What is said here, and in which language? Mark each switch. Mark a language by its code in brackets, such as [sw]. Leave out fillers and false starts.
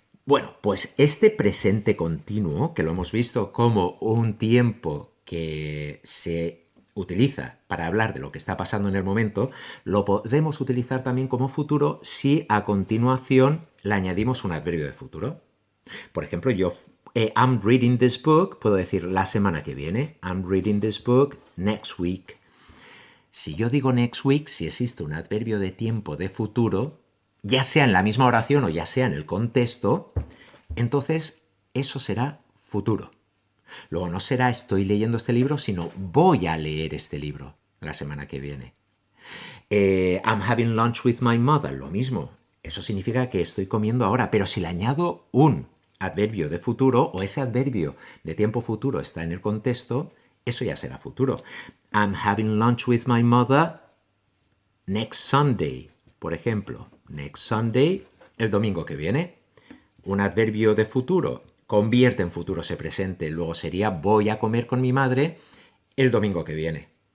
[es] Bueno, pues este presente continuo, que lo hemos visto como un tiempo que se utiliza para hablar de lo que está pasando en el momento, lo podemos utilizar también como futuro si a continuación le añadimos un adverbio de futuro. Por ejemplo, yo [en] I'm reading this book, [es] puedo decir la semana que viene. [en] I'm reading this book next week. [es] Si yo digo [en] next week, [es] si existe un adverbio de tiempo de futuro, ya sea en la misma oración o ya sea en el contexto, entonces eso será futuro. Luego no será estoy leyendo este libro, sino voy a leer este libro la semana que viene. [en] I'm having lunch with my mother, [es] lo mismo. Eso significa que estoy comiendo ahora, pero si le añado un adverbio de futuro o ese adverbio de tiempo futuro está en el contexto, eso ya será futuro. [en] I'm having lunch with my mother next Sunday, [es] por ejemplo. [en] Next Sunday, [es] el domingo que viene. Un adverbio de futuro convierte en futuro ese presente, luego sería voy a comer con mi madre el domingo que viene.